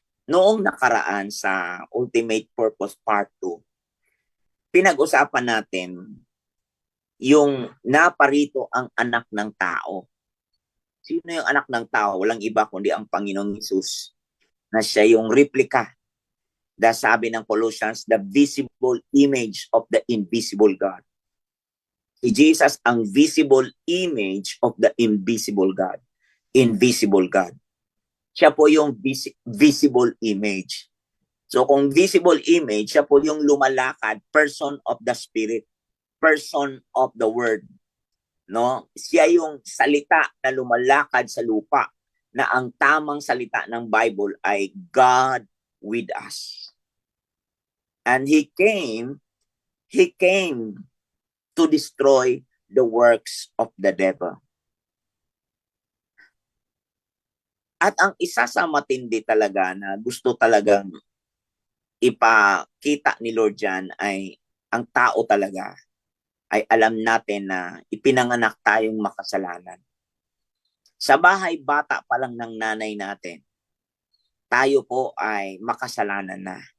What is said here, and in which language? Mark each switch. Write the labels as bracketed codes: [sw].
[tl] Noong nakaraan sa Ultimate Purpose Part 2, pinag-usapan natin yung naparito ang anak ng tao. Sino yung anak ng tao? Walang iba kundi ang Panginoong Hesus, na siya yung replika. Sabi ng [en] Colossians, the visible image of the invisible God. [tl] Si Jesus ang [en] visible image of the invisible God. Invisible God. [tl] Siya po yung [en] visible image. So kung visible image, [tl] siya po yung lumalakad, [en] person of the Spirit, person of the Word. No? [tl] Siya yung salita na lumalakad sa lupa, na ang tamang salita ng Bible ay [en] God with us. And He came to destroy the works of the devil. [tl] At ang isa sa matindi talaga na gusto talagang ipakita ni Lord Jan ay ang tao talaga ay alam natin na ipinanganak tayong makasalanan. Sa bahay bata pa lang ng nanay natin, tayo po ay makasalanan na.